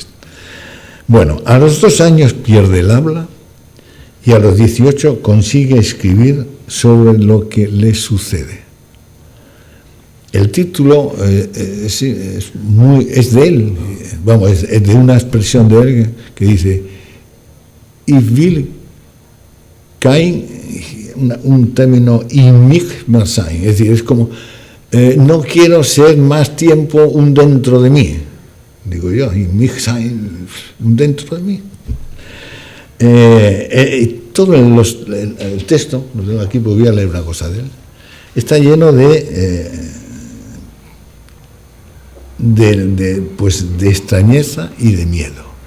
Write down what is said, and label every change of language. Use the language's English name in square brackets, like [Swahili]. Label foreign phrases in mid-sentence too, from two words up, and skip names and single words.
[Spanish] Bueno, a los 2 años pierde el habla y a los 18 consigue escribir sobre lo que le sucede. El título es de él, vamos, es de una expresión de él que dice [German] "Ich will kein", [Spanish] un término [German] "in mich mehr sein", [Spanish] es decir, es como no quiero ser más tiempo un dentro de mí, digo yo, [German] "in mich sein", [Spanish] un dentro de mí. Todo el texto, lo tengo aquí, pues voy a leer una cosa de él, está lleno de extrañeza y de miedo.